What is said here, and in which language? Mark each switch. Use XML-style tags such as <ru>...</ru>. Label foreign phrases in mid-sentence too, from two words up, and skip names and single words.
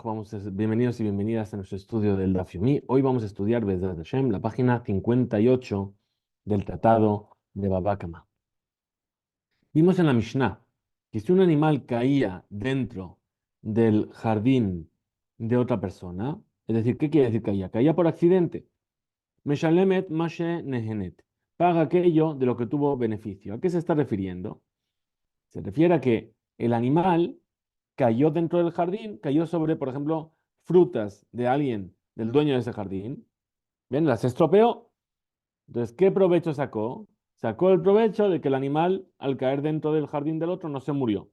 <es>Bienvenidos y bienvenidas a nuestro estudio del Daf Yomi. Hoy vamos a estudiar</es> <he>בעזרת השם,</he> <es>la página 58 del Tratado de Baba Kama. Vimos en la Mishnah que si un animal caía dentro del jardín de otra persona, es decir, ¿qué quiere decir caía? Caía por accidente.</es> <he>משלמת מה שנהנית.</he> <es>Paga aquello de lo que tuvo beneficio. ¿A qué se está refiriendo? Se refiere a que el animal cayó dentro del jardín, cayó sobre, por ejemplo, frutas de alguien, del dueño de ese jardín. Bien, las estropeó. Entonces, ¿qué provecho sacó? Sacó el provecho de que el animal, al caer dentro del jardín del otro, no se murió.</es>